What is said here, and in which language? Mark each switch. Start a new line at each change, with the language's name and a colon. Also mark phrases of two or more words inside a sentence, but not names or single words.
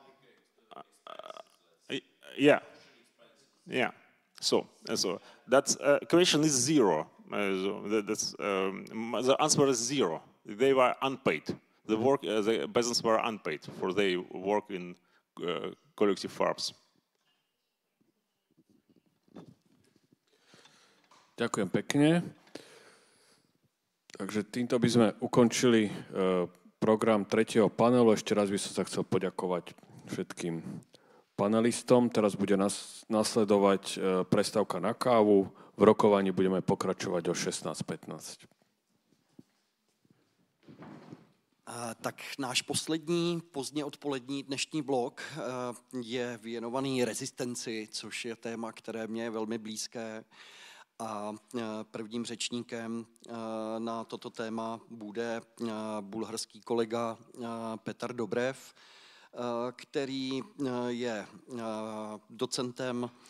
English: Yeah. So that's question is zero. The answer is zero. They were unpaid. The peasants were unpaid for their work in collective farms.
Slovak: Ďakujem pekne. Takže týmto by sme ukončili program tretieho panelu. Ešte raz by som sa chcel poďakovať všetkým panelistom. Teraz bude nasledovať prestávka na kávu. V rokovaní budeme pokračovať o 16:15.
Czech: Tak náš poslední pozdně odpolední dnešní blok je věnovaný rezistenci, což je téma, které mě je velmi blízké. A prvním řečníkem na toto téma bude bulharský kolega Petar Dobrev, který je docentem